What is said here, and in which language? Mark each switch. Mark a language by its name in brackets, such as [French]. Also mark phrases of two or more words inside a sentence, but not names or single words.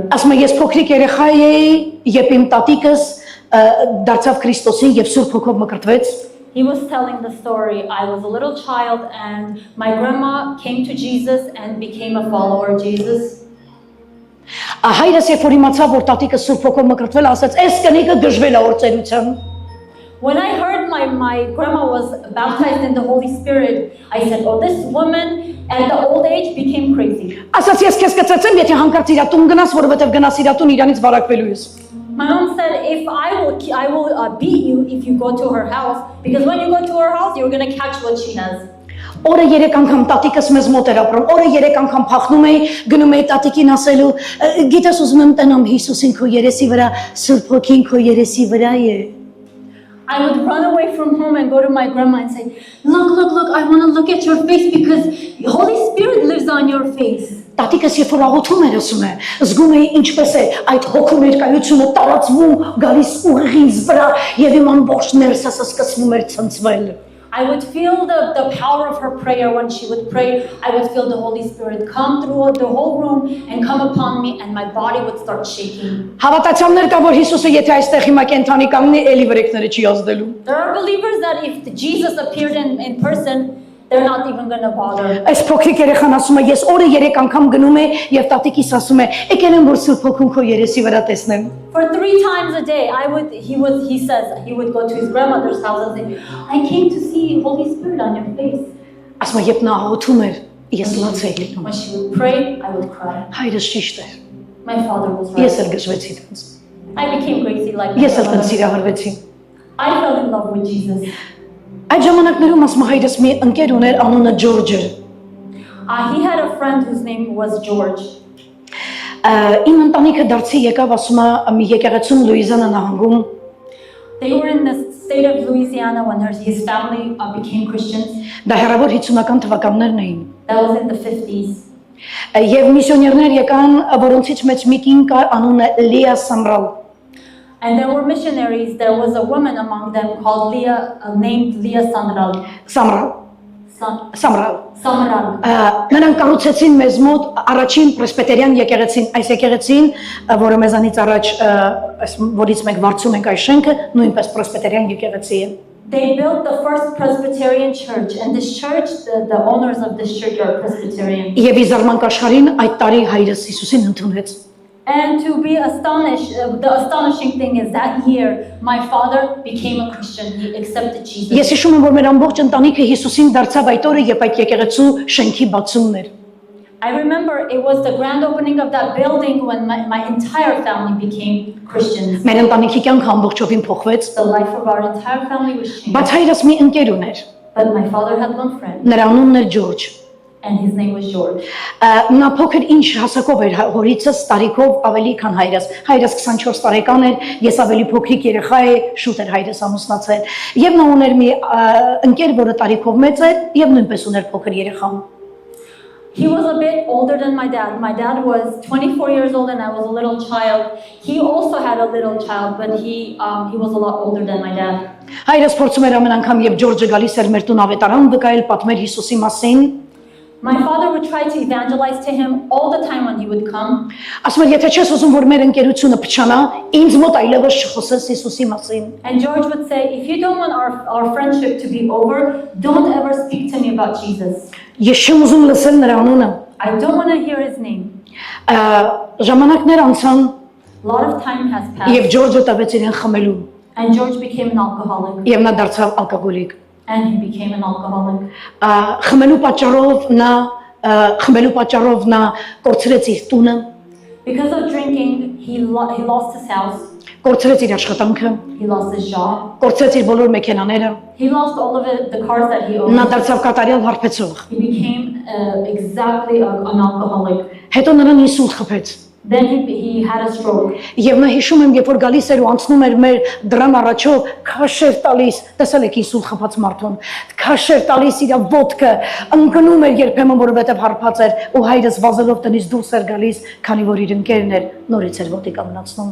[Armenian] Ասում եմ ես փոքրիկ երեխա էի, երբ իմ տատիկս դարձավ Քրիստոսին եւ Սուրբ Հոգով մկրտվեց։ [English] He was telling the story. I was a little child and my grandma came to Jesus and became a follower of Jesus. [Armenian] Հայրս երբ որ իմացավ որ տատիկը Սուրբ Հոգով մկրտվել, ասաց. «Էս կնիկը դժվել է օրծերության»։ [English] When I heard my grandma was baptized in the Holy Spirit, I said, oh, this woman at the old age became crazy. [Armenian] Ասաց ես քեզ կծծեմ, եթե հանկարծ իր տուն գնաս, որովհետեւ գնաս իր տուն իրանից վարակվելու ես։ [English] My mom said, if I will beat you if you go to her house, because when you go to her house, you're going to catch what she has. [Armenian] Օրը 3 անգամ տատիկս մեզ մոտ էր ապրում, օրը 3 անգամ փախնում էի, գնում էի տատիկին ասելու, գիտես ուզում եմ տենամ Հիսուսին քո երեսի վրա, Սուրբ Հոգին քո երեսի վրա է։ [English] I would run away from home and go to my grandma and say, look, I want to look at your face because the Holy Spirit lives on your face. [Armenian] Տատիկս երբ որ աղոթում էր ասում է, զգում էի ինչպես է այդ հոգու ներկայությունը տարածվում, գալիս ուղիղից վրա եւ իմ ամբողջ ներսս սկսվում էր ցնցվել։ [English] I would feel the power of her prayer when she would pray. I would feel the Holy Spirit come through the whole room and come upon me and my body would start shaking. [Armenian] Հավատացյալներ կա որ Հիսուսը եթե այստեղ հիմա կենթանի կանգնի, էլի վրեքները չի ազդելու։ [English] There are believers that if Jesus appeared in person, they're not even going to bother. [Armenian] Այս փոքրիկ երեխան ասում է, ես օրը 3 անգամ գնում եմ եւ տատիկիս ասում է, եկել եմ որ Սուրբ Հոգուն քո երեսի վրա տեսնեմ։ [English] For 3 times a day, he says he would go to his grandmother's house and say, I came to see Holy Spirit on your face. [Armenian] Ասում է, երբ նա աղոթում էր, ես լաց էի լինում։ [English] When she would pray, I would cry. [Armenian] Հայրս ճիշտ էր։ [English] My father was [Armenian] Ես [English] right. [Armenian] էլ գժվեցի դրանց։ [English] I became crazy like my [Armenian] Ես էլ [English] father. [Armenian] սիրահարվեցի։ [English] I fell in love with Jesus. [Armenian] Այդ ժամանակներում ասում է հայրս մի ընկեր ուներ անունը Ջորջ էր։ [English] He had a friend whose name was George. [Armenian] Իմ ընտանիքը դարձի եկավ ասում է մի եկեղեցում Լուիզիանա նահանգում։ [English] They were in the state of Louisiana when his family became Christians. [Armenian] Դա հեռավոր 50-ական թվականներն էին։ [English] That was in the 50s. [Armenian] Եվ միսիոներներ եկան, որոնցից մեծ մի կին կար անունը Լիա Սամրալ։ [English] And there were missionaries. There was a woman among them called named Leah Samral. [Armenian] Սամրալ։ [English] Samral. [Armenian] Նրանք կառուցեցին մեզ մոտ առաջին պրեսբիտերիան եկեղեցին, այս եկեղեցին, որը մեզանից առաջ որից մենք վարձում ենք այս շենքը, նույնպես պրեսբիտերիան եկեղեցի է։ [English] They built the first Presbyterian church, and this church, the owners of this church are Presbyterian. [Armenian] Եվ իզարմանք աշխարհին այդ տարի հայրս Հիսուսին ընդունեց։ [English] And to be astonished, the astonishing thing is that year, my father became a Christian. He accepted Jesus. [Armenian] Ես հիշում եմ, որ մեր ամբողջ ընտանիքը Հիսուսին դարձավ այդ օրը, երբ այդ եկեղեցու շենքի բացումն էր։ [English] I remember it was the grand opening of that building when my entire family became Christians. [Armenian] Մեր ընտանիքի կյանքը ամբողջովին փոխվեց, [English] The life of our entire family was changed. [Armenian] բայց հայրս մի ընկեր ուներ։ [English] But my father had one friend. [Armenian] Նրա անունն էր Ջորջ։ [English] and his name was George. [Armenian] Նա փոքր ինչ հասակով էր հորիցս տարիքով ավելի քան հայրս։ Հայրս 24 տարեկան էր, ես ավելի փոքրիկ երեխա էի, շուտ էր հայրս ամուսնացել։ Եվ նա ուներ մի ընկեր, որը տարիքով մեծ էր եւ նույնպես ուներ փոքր երեխա։ [English] He was a bit older than my dad. My dad was 24 years old and I was a little child. He also had a little child, but he was a lot older than my dad. [Armenian] Հայրս փորձում էր ամեն անգամ երբ Ջորջը գալիս էր մեր տուն ավետարան վկայել, պատմել Հիսուսի մասին։ [English] My father would try to evangelize to him all the time when he would come. [Armenian] Ասում էր, եթե չես ուզում, որ մեր ընկերությունը փչանա, ինձ մոտ այլևս չխոսես Հիսուսի մասին։ [English] And George would say, if you don't want our friendship to be over, don't ever speak to me about Jesus. [Armenian] Ես չեմ ուզում լսել նրա անունը։ [English] I don't want to hear his name. [Armenian] Ժամանակներ անցան [English] A lot of time has [Armenian] եւ [English] passed [Armenian] Ջորջը տվեց իրեն խմելու [English] and George became an alcoholic [Armenian] եւ նա դարձավ ալկոհոլիկ։ [English] and he became an alcoholic. [Armenian] Խմելու պատճառով նա կորցրեց իր տունը, [English] Because of drinking, he lost his house, [Armenian] կորցրեց իր աշխատանքը, [English] he lost his job, [Armenian] կորցրեց իր բոլոր մեքենաները, [English] he lost all of it, the cars that he [Armenian] նա [English] owned. [Armenian] դարձավ կատարյալ հարբեցող։ [English] He became exactly an alcoholic. [Armenian] Հետո նրան ինսուլտ խփեց։ [English] Then he had a stroke. [Armenian] Եվ նա հիշում եմ, երբ որ գալիս էր ու անցնում էր մեր դրան առաջով, քաշեր տալիս, տեսել եք ինսուլտ խփած մարդուն, քաշեր տալիս իր ոտքը, ընկնում էր երբեմն, որովհետև հարբած էր ու հայրս վազելով տնից դուրս էր գալիս, քանի որ իր ընկերն էր, նորից էր ոտի կանգնացնում։